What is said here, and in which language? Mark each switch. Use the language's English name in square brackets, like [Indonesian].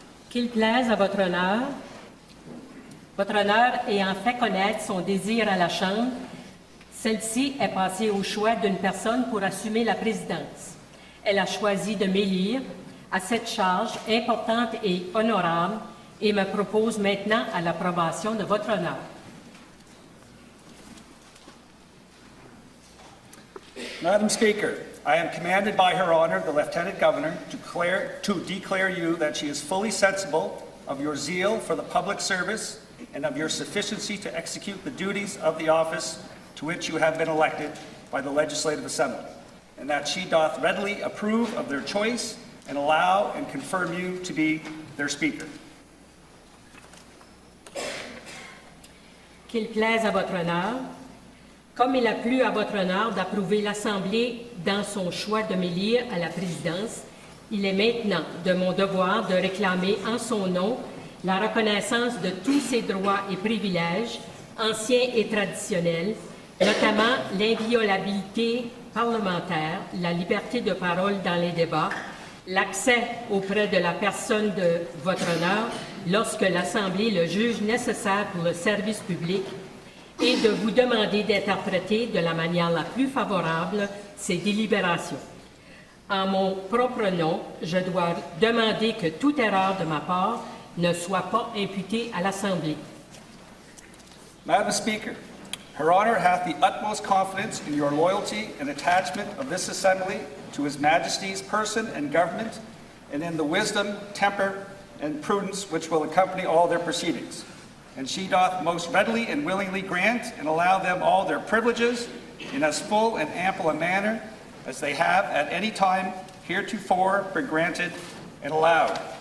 [French] Qu'il plaise à votre honneur ayant fait connaître son désir à la Chambre, celle-ci est passée au choix d'une personne pour assumer la présidence. Elle a choisi de m'élire à cette charge importante et honorable et me propose maintenant à l'approbation de votre honneur. [English] Madam Speaker, I am commanded by Her Honor, the Lieutenant Governor, to declare you that she is fully sensible of your zeal for the public service and of your sufficiency to execute the duties of the office to which you have been elected by the Legislative Assembly, and that she doth readily approve of their choice and allow and confirm you to be their Speaker. [French] qu'il plaise à votre honneur, comme il a plu à votre honneur d'approuver l'Assemblée dans son choix de m'élire à la présidence, il est maintenant de mon devoir de réclamer en son nom la reconnaissance de tous ses droits et privilèges, anciens et traditionnels, notamment l'inviolabilité parlementaire, la liberté de parole dans les débats, l'accès auprès de la personne de votre honneur lorsque l'Assemblée le juge nécessaire pour le service public et de vous demander d'interpréter de la manière la plus favorable ces délibérations. En mon propre nom, je dois demander que toute erreur de ma part ne soit pas imputée à l'Assemblée. [English] Madam Speaker, Her Honor hath the utmost confidence in your loyalty and attachment of this Assembly to His Majesty's person and government, and in the wisdom, temper, and prudence which will accompany all their proceedings. And she doth most readily and willingly grant and allow them all their privileges in as full and ample a manner as they have at any time heretofore been granted and allowed.